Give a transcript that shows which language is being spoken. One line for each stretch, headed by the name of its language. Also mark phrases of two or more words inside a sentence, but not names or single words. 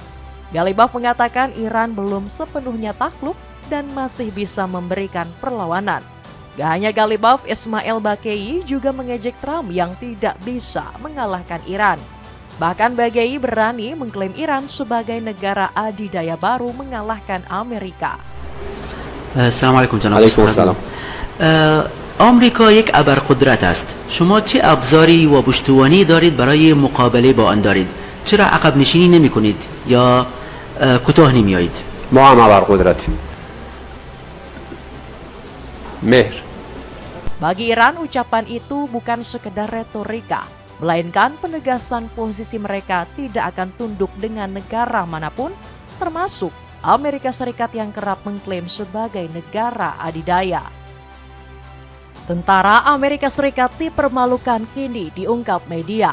Indonesian: Ghalibaf mengatakan Iran belum sepenuhnya takluk dan masih bisa memberikan perlawanan. Gak hanya Ghalibaf, Ismail Baqai juga mengejek Trump yang tidak bisa mengalahkan Iran. Bahkan Baqai berani mengklaim Iran sebagai negara adidaya baru mengalahkan Amerika.
Persian: Assalamualaikum جناب.
Arabic: علیکم السلام.
Persian: آمریکا یک ابرقدرت است. شما چه ابزاری و پشتوانه‌ای دارید برای مقابله با آن دارید؟ چرا عقب نشینی نمی کنید یا کوتاه نمیایید؟ ما هم ابرقدرتیم. مهر.
Indonesian: Bagi Iran, ucapan itu bukan sekedar retorika, melainkan penegasan posisi mereka tidak akan tunduk dengan negara manapun, termasuk Amerika Serikat yang kerap mengklaim sebagai negara adidaya. Tentara Amerika Serikat dipermalukan kini diungkap media.